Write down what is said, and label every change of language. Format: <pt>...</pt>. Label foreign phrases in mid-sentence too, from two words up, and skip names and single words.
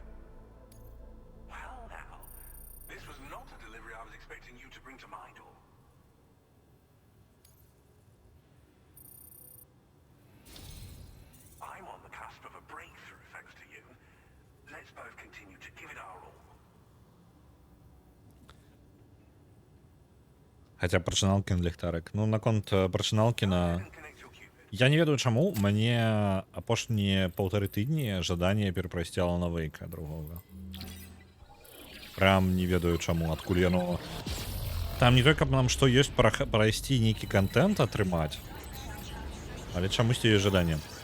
<en>Well now, this was not a delivery I was expecting you to bring to my door. I'm on the cusp of a breakthrough, thanks to you. Let's both continue to give it our all.</en> <be>Хаця прачыналкі на ліхтарык. Ну, наконт прачыналкі на...</be> <en>And connect your Cupid.</en> <be>Я не ведаю чаму, мне апошнія 1,5 тыдні жаданне перапрайсці Алана Вейка другога. Прям не ведаю чаму, адкуль яно... Там не той, каб нам што ёсць прайсці нейкі контент атрымаць, але чамусьці ёсць жаданне.</be>